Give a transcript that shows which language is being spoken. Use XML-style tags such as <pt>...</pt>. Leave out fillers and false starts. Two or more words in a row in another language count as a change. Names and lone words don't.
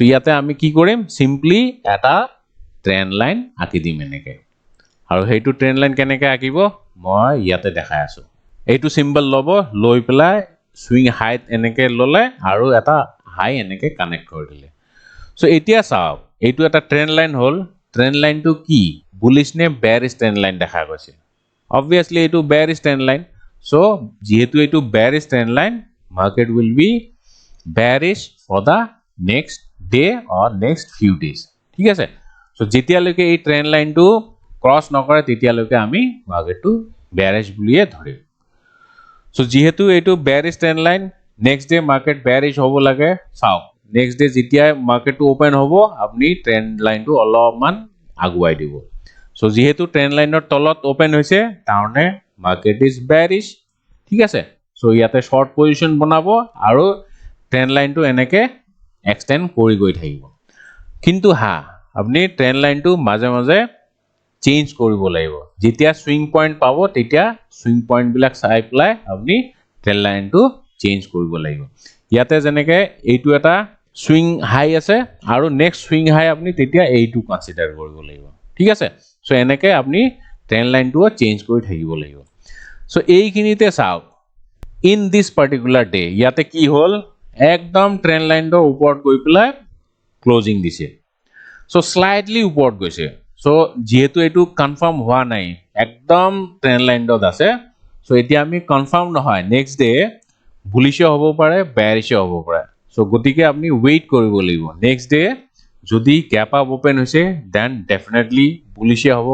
<as>ইয়াতে আমি কি কৰিম সিম্পলি এটা</as> <en>trend line</en> <as>আঁকি দিম এনেকে আৰু হেতু</as> <en>trend line</en> <as>কেনেকে আঁকিব মই ইয়াতে দেখাই আছো এইটো সিম্বল লব লৈ পেলাই</as> <en>swing high</en> <as>এনেকে ললে আৰু এটা হাই এনেকে কানেক্ট কৰি দিলে সো এতিয়া চাওক এইটো এটা</as> <en>trend line</en> <as>হল ট্ৰেন্ড লাইনটো কি বুলিশ নে</as> <en>bearish trend line</en> <as>দেখা গৈছে obviously এইটো</as> <en>bearish trend line</en> <as>so যেহেতু এইটো</as> <en>bearish trend line market will be bearish for the next day or next few days</en> <as>ঠিক আছে so যেতিয়ালৈকে এই</as> <en>trend line</en> <as>টো ক্রস নকৰে তেতিয়ালৈকে আমি market টো bearish বুলিয়ে ধৰিম so যেহেতু এইটো</as> <en>bearish trend line next day market bearish</en> <as>হ'ব লাগে চাওক</as> <en>next day</en> <as>যেতিয়া market টো ওপেন হ'ব আপনি</as> <en>trend line</en> <as>টো অলপমান আগুৱাই দিব so যেহেতু</as> <en>trend lineৰ</en> <as>তলত ওপেন হৈছে তাৰণে মার্কেট</as> <en>is bearish</en> <as>ঠিক আছে so ইয়াতে</as> <en>short position</en> <as>বনাব আৰু</as> <en>trend lineটো</en> <as>এনেকে এক্সটেন্ড কৰি গৈ থাকিব কিন্তু আপনি</as> <en>trend lineটো</en> <as>মাজে মাজে চেঞ্জ কৰিব লাগিব যেতিয়া</as> <en>swing point</en> <as>পাব তেতিয়া</as> <en>swing point</en> <as>বিলাক চাই পেলাই আপনি</as> <en>trend lineটো</en> <as>চেঞ্জ কৰিব লাগিব ইয়াতে যেনেকে এইটো এটা সুইং হাই আছে আৰু</as> <en>next swing high</en> <as>আপনি তেতিয়া এইটো কনসিডাৰ কৰিব লাগিব ঠিক আছে সো এনেকে আপনি</as> <en>trend line</en> <as>টো চেঞ্জ কৰি থাকিব লাগিব সো এইখিনিতে চাওক</as> <en>in this particular day</en> <as>ইয়াতে কি হল একদম</as> <en>trend lineৰ</en> <as>ওপৰত গৈ পেলাই ক্লোজিং দিছে সো স্লাইটলি ওপৰত গৈছে সো যেহেতু এটো কনফার্ম হোৱা নাই একদম</as> <en>trend lineত</en> <as>আছে সো এতিয়া আমি কনফার্ম নহয়</as> <en>next day</en> <as>বুলিশ হ'ব পাৰে বেয়াৰিশ হ'ব পাৰে সো গতিকে আপনি ওয়েট কৰিব লাগিব</as> <en>next day</en> <as>যদি</as> <en>gap up open</en> <as>হৈছে</as> <en>then definitely</en> <as>বুলিশে হ'ব</as>